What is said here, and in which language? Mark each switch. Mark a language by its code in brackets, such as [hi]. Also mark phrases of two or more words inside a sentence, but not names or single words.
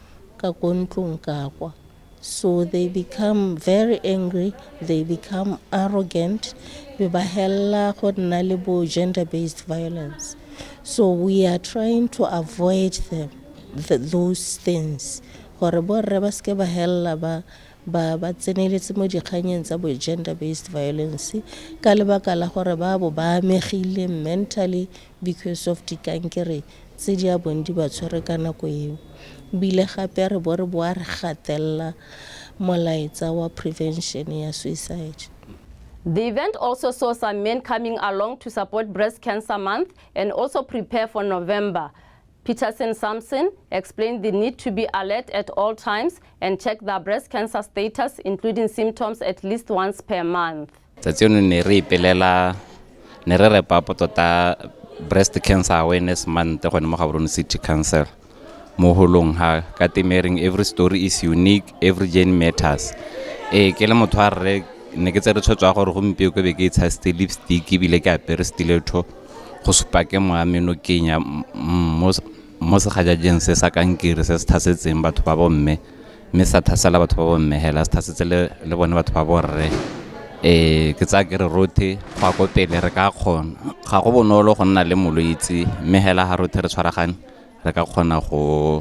[en] So they become very angry, they become arrogant, gender-based violence. So we are trying to avoid those things. [tn] Ba tseneletse mo dikganyeng tsa bo [en] gender-based violence [tn] ka lebaka la gore ba amegile [en] mentally because of [tn] dikankere tse di abong di ba tshwere ka nako eo. Bile gape re bo re gatella molaetsa wa prevention ya suicide. [en] The event also saw some men coming along to support Breast Cancer Month and also prepare for November. Peterson Samson explained the need to be alert at all times and check their breast cancer status, including symptoms, at least once per month. [tn] Breast Cancer Awareness Month go mo Gaborone City Council. Mo holong ha ka temering [en] every story is unique, every journey matters. [tn] Ke le motho a re ne ke tsere tshotso gore gompeo ke be ke tshasta lipstick bile ke apere stiletto go supa ke mo ameno kenya mo se gajajeng se sa kankere se thasetseng batho ba bomme me sa thasela batho ba bomme hela se thasetse le bone batho ba borre ke tsa ke re rothe go a go pele re ka kgona ga go bonolo go nna le molwetse me hela ha rothe re tshwaragane re ka kgona